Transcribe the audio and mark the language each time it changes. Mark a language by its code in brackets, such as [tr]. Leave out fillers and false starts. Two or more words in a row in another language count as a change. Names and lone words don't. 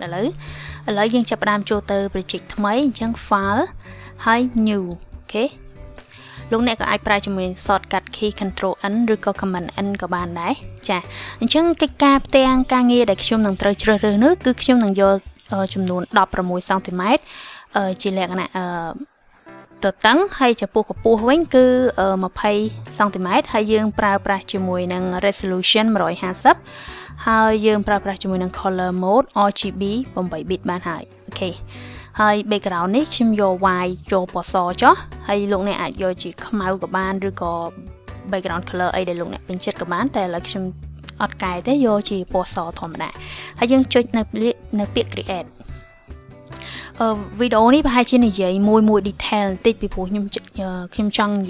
[km] ឡូវយើងចាប់ផ្ដើមចូលទៅ project ថ្មីអញ្ចឹង file ហើយ new អូខេលោកអ្នកក៏អាចប្រើជាមួយ [en] shortcut key control n [km] ឬក៏ [en] command n [km] ក៏បានដែរចាអញ្ចឹងកិច្ចការផ្ទាំងការងារដែលខ្ញុំនឹងត្រូវជ្រើសរើសនោះគឺខ្ញុំនឹងយកចំនួន16 cm ជា លក្ខណៈទៅតឹងហើយចំពោះកម្ពស់វិញគឺ20 cm ហើយយើងប្រើប្រាស់ជាមួយនឹង resolution 150ហើយយើងប្រើប្រាស់ជាមួយនឹង [en] color mode RGB 8 bit [km] បានហើយអូខេហើយ background នេះខ្ញុំ យក white យកពណ៌សចុះហើយលោកអ្នកអាចយកជាខ្មៅក៏បានឬក៏ background color អីដែលលោកអ្នកពេញចិត្តក៏បានតែឥឡូវខ្ញុំអត់កែទេយកជា ពណ៌សធម្មតាហើយយើងចុចនៅពាក្យ createវីដេអូនេះប្រហែលជានិយាយមួយ detail បន្តិចពីព្រោះខ្ញុំចង់និ